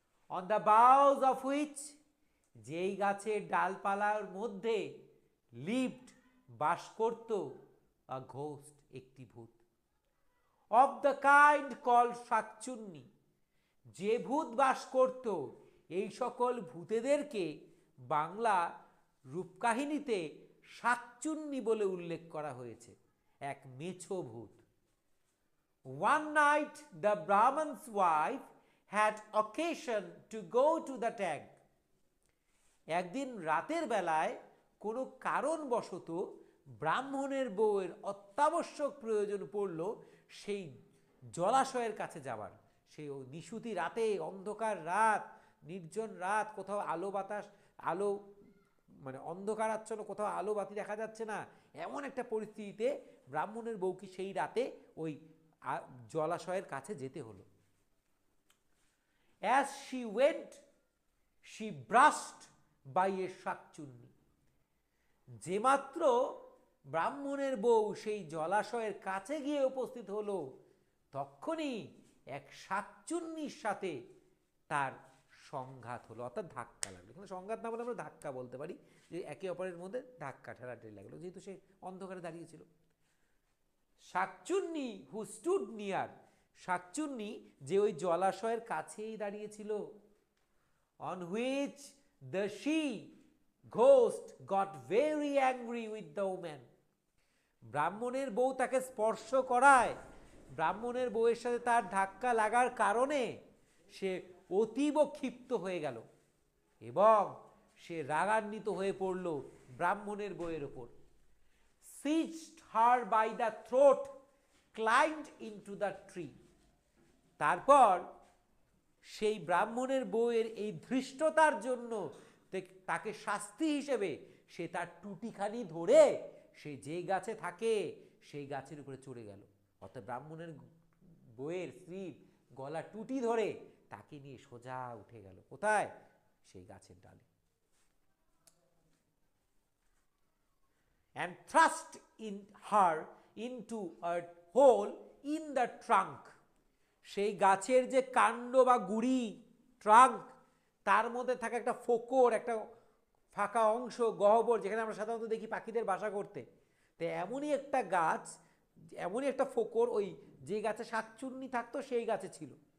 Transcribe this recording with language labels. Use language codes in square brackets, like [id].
[en] on the boughs of which, [bn] যেই গাছের ডালপালার মধ্যে লিভড, বাস করত, [en] a ghost, [bn] একটি ভূত, [en] of the kind called shakchunni, [bn] যে ভূত বাস করত, এই সকল ভূতেদেরকে বাংলা রূপকাহিনীতে শাকচুন্নি বলে উল্লেখ করা হয়েছে, এক মেছো ভূত। [en] One night the Brahman's wife had occasion to go to the tank. [bn] একদিন রাতের বেলায় কোনো কারণবশত ব্রাহ্মণের বউয়ের অত্যাবশ্যক প্রয়োজন পড়ল সেই জলাশয়ের কাছে যাবার। সেই নিশুতি রাতে, অন্ধকার রাত, নির্জন রাত, কোথাও আলো বাতাস, আলো মানে অন্ধকারাচ্ছন্ন, কোথাও আলো বাতি দেখা যাচ্ছে না, এমন একটা পরিস্থিতিতে ব্রাহ্মণের বউকে সেই রাতে ওই জলাশয়ের কাছে যেতে হলো। [en] As she went, she brushed by a shakchunni. [bn] যে মাত্র ব্রাহ্মণের বউ সেই জলাশয়ের কাছে গিয়ে উপস্থিত হলো, তখনই এক শাকচুন্নির সাথে তার সংঘাত হলো, অর্থাৎ ধাক্কা লাগলো। এখানে সংঘাত না বলে আমরা ধাক্কা বলতে পারি, যে একে অপরের মধ্যে ধাক্কা ঠেলাঠেলি লাগলো, যেহেতু সে অন্ধকারে দাঁড়িয়েছিল। [en] shakchunni who stood near, [bn] শাকচুন্নি যে ওই জলাশয়ের কাছেই দাঁড়িয়েছিল, [en] On which the she ghost got very angry with the woman. [bn] ব্রাহ্মণের বউ তাকে স্পর্শ করায়, ব্রাহ্মণের বউয়ের সাথে তার ধাক্কা লাগার কারণে সে অতীব ক্ষিপ্ত হয়ে গেল এবং সে রাগান্বিত হয়ে পড়ল ব্রাহ্মণের বউয়ের ওপর। [en] seized her by the throat, climbed into the tree. [bn] তারপর সেই ব্রাহ্মণের বউয়ের এই ধৃষ্টতার জন্য তাকে শাস্তি হিসেবে সে তার টুটিখানি ধরে সে যে গাছে থাকে সেই গাছের উপরে চড়ে গেল। অর্থাৎ ব্রাহ্মণের বউয়ের স্ত্রীর গলা টুটি ধরে তাকে নিয়ে সোজা উঠে গেল কোথায়? সেই গাছের ডালে। [en] And thrust in her into a hole in the trunk. [bn] সেই গাছের যে কাণ্ড বা গুড়ি, ট্রাঙ্ক, তার মধ্যে থাকা একটা ফোকর, একটা ফাঁকা অংশ, গহ্বর, যেখানে আমরা সাধারণত দেখি পাখিদের বাসা করতে, তো এমনই একটা গাছ, এমনই একটা ফোকর, ওই যে গাছে শাকচুন্নি থাকতো সেই গাছে ছিল।